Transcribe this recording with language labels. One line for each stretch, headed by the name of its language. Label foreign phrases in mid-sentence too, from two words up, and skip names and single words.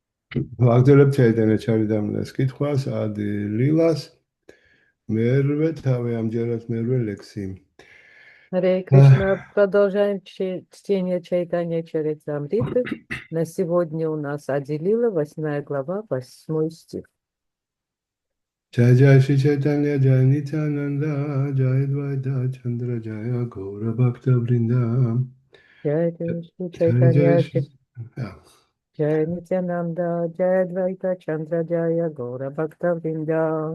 Georgian: ვაგრძელებთ ჩაიტანა ჩარიდამნას კითხვას, ადი ლილას, მერვე თავი ამჯერად мерве ლექსი.
Russian: Харе Кришна, продолжаем чтение Чайтанья Чаритамриты. На сегодня у нас Ади-лила, 8 глава, 8 стих.
Sanskrit: जय जय श्री चैतन्य जय नित्यानन्द जय द्वैत चन्द्र जय गौर भक्त वृन्द जय श्री जय जय Chaitanya Shri yeah. जय नित्यानन्द जय अद्वैत चन्द्र जय गौर भक्त वृन्द